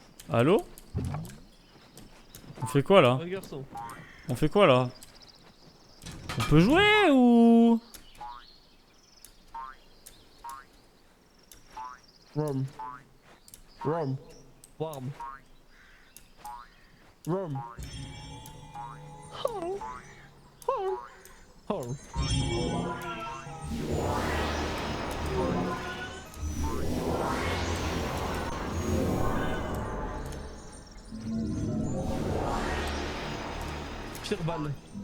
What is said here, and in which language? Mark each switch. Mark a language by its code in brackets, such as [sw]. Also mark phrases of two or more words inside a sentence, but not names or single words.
[fr] Allô? On fait quoi là? Un garçon. On fait quoi là? On peut jouer ou... [en] Rum. Rum. Warm. Rum. Horn. Horn. Horn. Fireball.